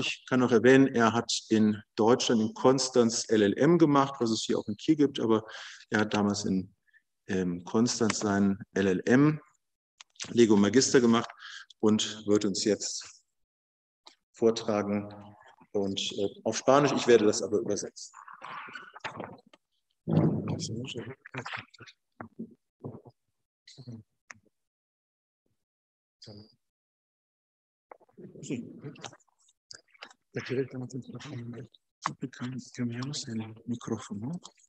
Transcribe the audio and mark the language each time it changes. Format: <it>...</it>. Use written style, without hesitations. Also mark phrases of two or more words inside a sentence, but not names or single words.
<de>Ich kann noch erwähnen, er hat in Deutschland in Konstanz LLM gemacht, was es hier auch in Kiel gibt, aber er hat damals in Konstanz seinen LLM, Lego Magister, gemacht und wird uns jetzt vortragen und auf Spanisch. Ich werde das aber übersetzen.</de> <es>Sí. Aquí directamente el micrófono. Cambiamos el micrófono.</es>